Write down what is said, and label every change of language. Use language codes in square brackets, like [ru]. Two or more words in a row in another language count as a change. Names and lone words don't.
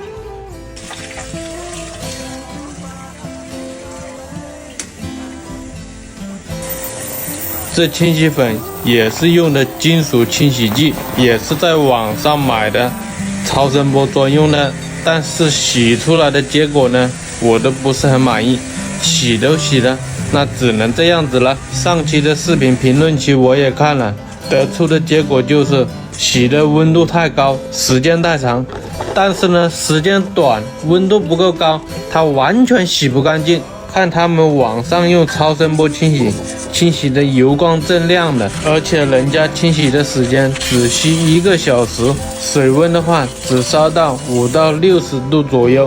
[zh] 这清洗粉也是用的金属清洗剂，也是在网上买的，超声波专用的。但是洗出来的結果呢，我都不是很滿意。洗都洗了，那只能這樣子了。上期的視頻評論區我也看了，得出的結果就是洗的溫度太高，時間太長。但是呢，時間短，溫度不夠高，它完全洗不乾淨。看他們網上用超聲波清洗，清洗的油光锃亮的，而且人家清洗的時間只需1個小時，水溫的話只燒到5到60度左右。